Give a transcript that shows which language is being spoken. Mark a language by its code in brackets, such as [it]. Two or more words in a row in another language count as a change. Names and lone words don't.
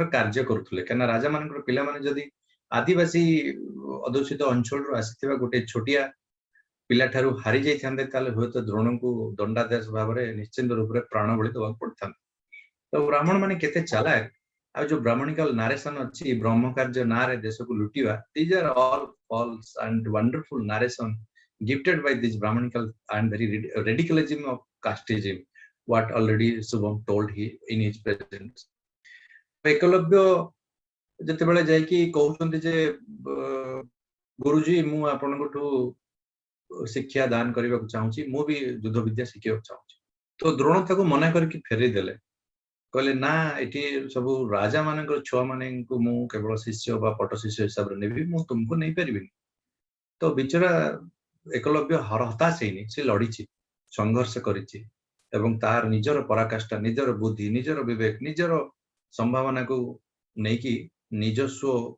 [or] କାର୍ଯ୍ୟ କରୁଥିଲେ କାହିଁକିନା ରାଜା ମାନଙ୍କର ପିଲାମାନେ ଯଦି ଆଦିବାସୀ ଅଧ୍ୟୁଷିତ ଅଞ୍ଚଳରୁ ଆସିଥିବା ଗୋଟେ ଛୋଟିଆ ପିଲାଠାରୁ ହାରି ଯାଇଥାନ୍ତେ ତାହେଲେ ହୁଏତ ଦ୍ରୋଣଙ୍କୁ ଦଣ୍ଡାଦେଶ ଭାବରେ ନିଶ୍ଚିନ୍ତ ରୂପରେ ପ୍ରାଣ ବଳି ଦେବାକୁ ପଡିଥାନ୍ତା ତ ବ୍ରାହ୍ମଣ ମାନେ କେତେ ଚାଲାକ ଆଉ ଯୋଉ [en] brahmanical narration [or] ଅଛି ବ୍ରହ୍ମ କାର୍ଯ୍ୟ ନାଁରେ ଦେଶକୁ ଲୁଟିବା [en] these are all false and wonderful narration gifted by this brahmanical and very radicalism of casteism what already Subham told in his presence [or] ଏକଲବ୍ୟ ଯେତେବେଳେ ଯାଇକି କହୁଛନ୍ତି ଯେ ଗୁରୁଜୀ ମୁଁ ଆପଣଙ୍କଠୁ ଶିକ୍ଷା ଦାନ କରିବାକୁ ଚାହୁଁଛି ମୁଁ ବି ଯୁଦ୍ଧ ବିଦ୍ୟା ଶିଖିବାକୁ ଚାହୁଁଛି ତ ଦ୍ରୋଣ ତାକୁ ମନା କରିକି ଫେରେଇ ଦେଲେ କହିଲେ ନା ଏଠି ସବୁ ରାଜା ମାନଙ୍କର ଛୁଆ ମାନଙ୍କୁ ମୁଁ କେବଳ ଶିଷ୍ୟ ବା ପଟ ଶିଷ୍ୟ ହିସାବରେ ନେବି ମୁଁ ତୁମକୁ ନେଇପାରିବିନି ତ ବିଚରା ଏକଲବ୍ୟ ହତାଶ ହେଇନି ସେ ଲଢିଛି ସଂଘର୍ଷ କରିଛି ଏବଂ ତାର ନିଜର ପରାକାଷ୍ଠା ନିଜର ବୁଦ୍ଧି ନିଜର ବିବେକ ନିଜର ସମ୍ଭାବନାକୁ ନେଇକି ନିଜସ୍ୱ